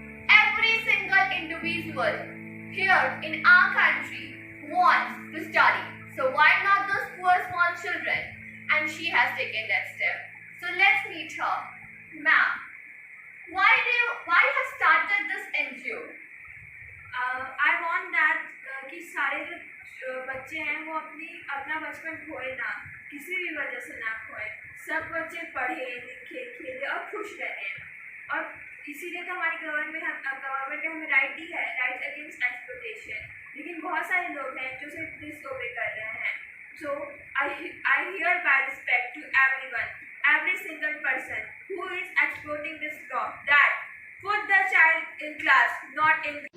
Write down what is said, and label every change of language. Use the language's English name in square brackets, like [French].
[English] Every single individual here in our country wants to study. So why not those poor small children? And she has taken that step. So let's meet her. Ma'am, why you have started this NGO? I want that [Hindi] कि सारे जो बच्चे हैं वो अपना बचपन खोए ना, किसी भी वजह से ना खोए। सब बच्चे पढ़े लिखे खेले और खुश रहे। और इसीलिए तो हमारी गवर्नमेंट ने हमें राइट दी है, राइट अगेंस्ट एक्सप्लॉयटेशन। लेकिन बहुत सारे लोग हैं जो सिर्फ डिसओबे कर रहे हैं। [English] So I hereby respect to everyone, every single person who is exploiting this law, that put the child in class, not in.